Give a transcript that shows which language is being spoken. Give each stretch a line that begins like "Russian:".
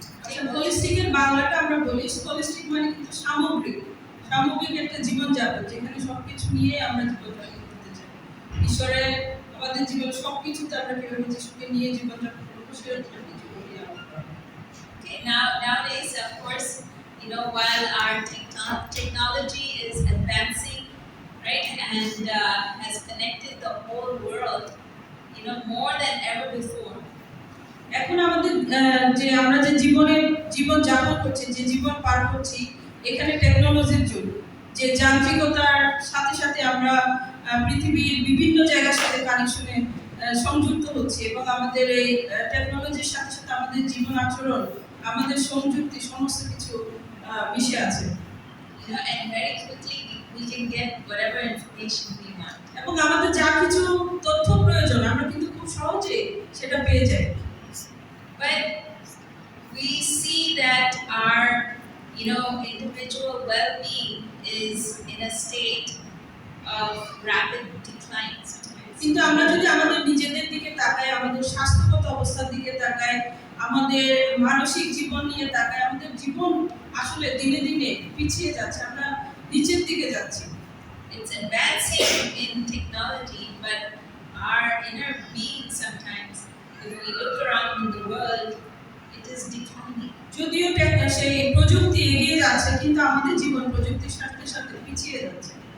Bangla: আচ্ছা, হোলিস্টিকের বাংলাটা আমরা বলি, হোলিস্টিক মানে কিন্তু সামগ্রিক, সামগ্রিক একটা জীবনযাপন যেখানে সবকিছু নিয়ে আমরা জীবনযাপন করতে চাই। ঈশ্বরের আমাদের জীবন সবকিছুতে আমরা কিভাবে যিশুকে নিয়ে জীবনযাপন করবো সেটা কিছু বলি আমরা।
English: Okay, nowadays, of course, while our technology is advancing, right, and has connected the whole world, more than ever before.
Bangla: এখন আমাদের যে আমরা যে জীবন যাপন করছি, যে জীবন পার করছি, এখানে টেকনোলজির যুগ, যে যান্ত্রিকতার সাথে সাথে আমরা পৃথিবীর বিভিন্ন জায়গার সাথে কানেকশনে সংযুক্ত হচ্ছি এবং আমাদের এই টেকনোলজির সাথে সাথে আমাদের জীবন আচরণ, আমাদের সংযুক্তি সমস্ত কিছু মিশে আছে।
English: And very quickly we can get whatever information we want.
Bangla: এবং আমাদের যা কিছু তথ্য প্রয়োজন আমরা কিন্তু খুব সহজে সেটা পেয়ে যাই।
English: But we see that our, individual well-being is in a state of rapid decline sometimes.
Bangla: কিন্তু আমরা যদি আমাদের নিজেদের দিকে তাকাই, আমাদের স্বাস্থ্যগত অবস্থার দিকে তাকাই, আমাদের মানসিক জীবন নিয়ে তাকাই, আমাদের জীবন আসলে দিনে দিনে পিছিয়ে যাচ্ছে, আমরা নিচের দিকে যাচ্ছি।
English: It's advancing in technology, but our inner being sometimes, if we look around in the world, it is declining.
Bangla: যদিও সেই প্রযুক্তি এগিয়ে যাচ্ছে কিন্তু আমাদের জীবন প্রযুক্তির সাথে সাথে পিছিয়ে যাচ্ছে।